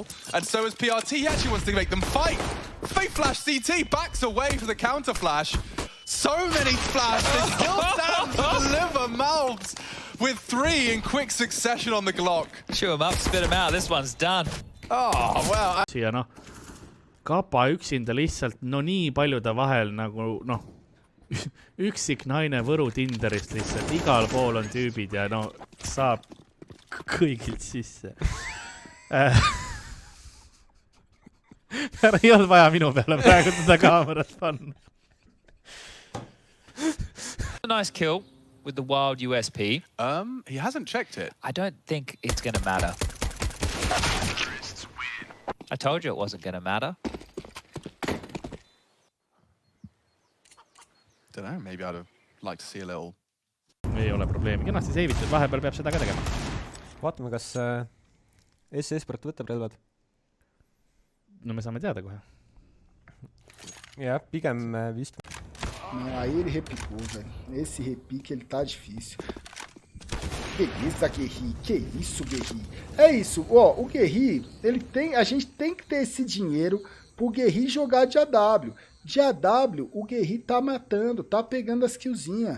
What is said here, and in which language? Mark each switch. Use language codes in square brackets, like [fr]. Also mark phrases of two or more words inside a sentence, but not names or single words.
[en] And so is PRT. He actually wants to make them fight. Fake flash CT backs away for the counter flash. So many flashes. Still stand to deliver mouths with 3 in quick succession on the Glock. Chew him up, spit him out. This one's done. Oh, well. [et] Siia noh, Kapa üksinda lihtsalt no nii paljude vahel nagu noh, üksik naine Võru Tinderist lihtsalt. Igal pool on tüübid ja no saab kõigilt sisse. Ei olnud vaja minu peale praegu teda kaamerat panna. [en] A nice kill with the wild USP. He hasn't checked it. I don't think it's going to matter. I told you it wasn't going to matter. Don't know, maybe I'd have liked to see a little... [et] Ei ole probleemi. Kenasti seivitud, vahepeal peab seda ka tegema. Vaatame, kas eSport võtab relvad. No me saame teada kohe. Ja, pigem vist. [pt] Aí ele repicou, velho. Esse repique ele tá difícil. Beleza, Guerri. Que isso, Guerri? É isso. Ó, o Guerri, ele tem, a gente tem que ter esse dinheiro pro Guerri jogar de AW. De AW, o Guerri tá matando, tá pegando as killzinhas.